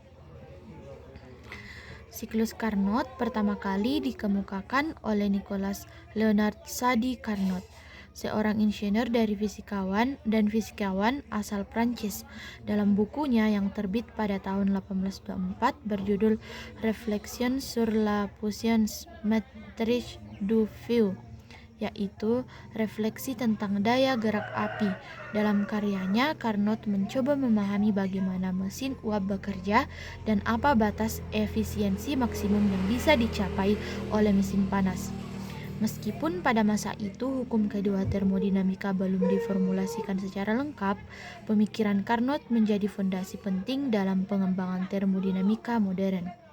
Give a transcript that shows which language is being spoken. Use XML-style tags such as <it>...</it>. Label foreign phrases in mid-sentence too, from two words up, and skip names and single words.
<id>Siklus Carnot pertama kali dikemukakan oleh Nicolas Leonard Sadi Carnot, seorang insinyur dari fisikawan asal Prancis, dalam bukunya yang terbit pada tahun 1824 berjudul Réflexions sur la puissance métrique du feu, yaitu refleksi tentang daya gerak api. Dalam karyanya, Carnot mencoba memahami bagaimana mesin uap bekerja dan apa batas efisiensi maksimum yang bisa dicapai oleh mesin panas. Meskipun pada masa itu hukum kedua termodinamika belum diformulasikan secara lengkap, pemikiran Carnot menjadi fondasi penting dalam pengembangan termodinamika modern.</id>